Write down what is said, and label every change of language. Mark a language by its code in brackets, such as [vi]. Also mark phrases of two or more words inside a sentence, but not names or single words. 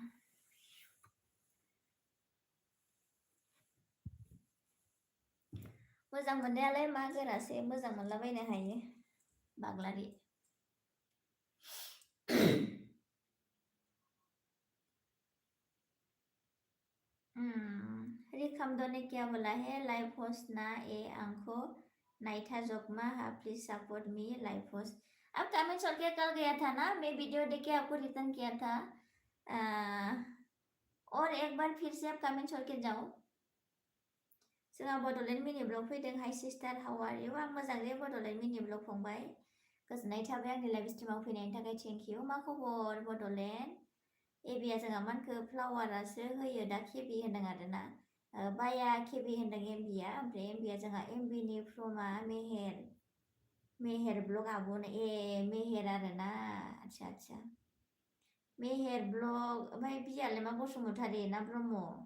[brx] मोजां मोननायालाय मा गोरासै मोजां मोनलाबायनो हायो बागलारि [hi] रिकामदो ने क्या बोला है लाइव होस्ट [brx] ना ए आंखो नाइथा जोकमा [en] please support me live host [hi] अब कमेंट छोड़ के कल गया था ना मैं वीडियो देख के आपको रिटर्न किया था और एक बार फिर से आप कमेंट छोड़ के जाओ [brx] जोंहा बड'लेण्ड मिनि ब्लग फैदों [en] hi sister how are you [brx] आं मोजां दे बड'लेण्ड मिनि ब्लग फंबाय गोजोननाय थाबाय आंनि लाइभ स्ट्रिमाव फैनायनि थाखाय [en] thank you [brx] मा खबर बड'लेण्ड एबिया जोंहा मानखो फ्लावारासो होयो दा केबि होनदों आरोना बाया केबि होनदों एमबिया ओमफ्राय एमबिया जोंहा एमबिनि फ्रमा मेहेर ब्लग आब'नो मेहेर आरोना आदसा मेहेर ब्लग ओमफ्राय बियालाय मा बसुमतारी ना ब्रह्म